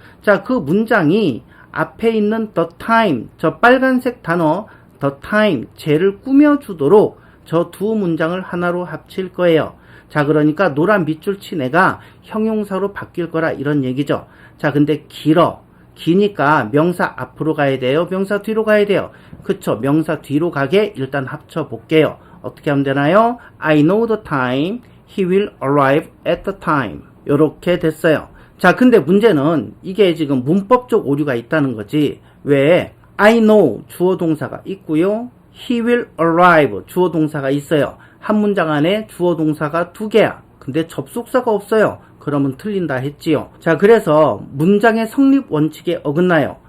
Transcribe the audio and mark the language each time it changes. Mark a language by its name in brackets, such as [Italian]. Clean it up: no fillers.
[Korean] 자, 그 문장이 앞에 있는 the time, 저 빨간색 단어 the time, 쟤를 꾸며주도록 저 두 문장을 하나로 합칠 거예요. 자, 그러니까 노란 밑줄 친 애가 형용사로 바뀔 거라 이런 얘기죠. 자, 근데 기니까 명사 앞으로 가야 돼요? 명사 뒤로 가야 돼요? 그쵸, 명사 뒤로 가게 일단 합쳐 볼게요. 어떻게 하면 되나요? [English] I know the time. He will arrive at the time. [Korean] 요렇게 됐어요. 자, 근데 문제는 이게 지금 문법적 오류가 있다는 거지. 왜? I know 주어 동사가 있고요. [English] He will arrive [Korean] 주어 동사가 있어요. 한 문장 안에 주어 동사가 2개야. 근데 접속사가 없어요. 그러면 틀린다 했지요. 자, 그래서 문장의 성립 원칙에 어긋나요.